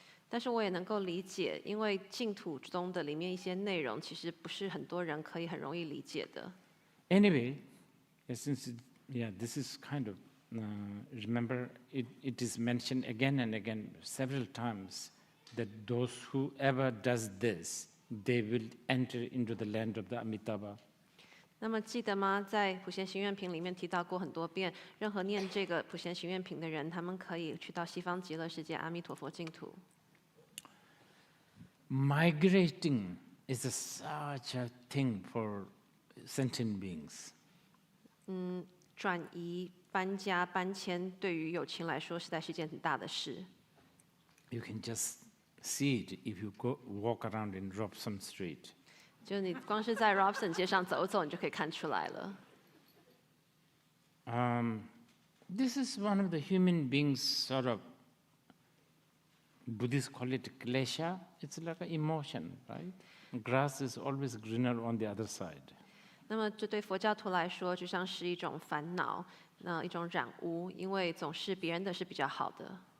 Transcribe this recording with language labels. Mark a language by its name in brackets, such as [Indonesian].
[Chinese] 但是我也能够理解，因为净土中的里面一些内容，其实不是很多人可以很容易理解的。 [English] Anyway, since this is kind of remember it is mentioned again and again several times that those whoever does this, they will enter into the land of the Amitabha. [Chinese] 那么记得吗？在普贤行愿品里面提到过很多遍，任何念这个普贤行愿品的人，他们可以去到西方极乐世界阿弥陀佛净土。 [English] Migrating is such a thing for sentient beings. [Chinese] 转移、搬家、搬迁，对于有情来说，实在是一件很大的事。 [English] You can just see it if you walk around in Robson Street. [Chinese] 就你光是在 Robson 街上走走，你就可以看出来了。 [English] This is one of the human beings sort of, Buddhists call it klesha. It's like an emotion, right? Grass is always greener on the other side. [Chinese] 那么这对佛教徒来说，就像是一种烦恼，那一种染污，因为总是别人的是比较好的。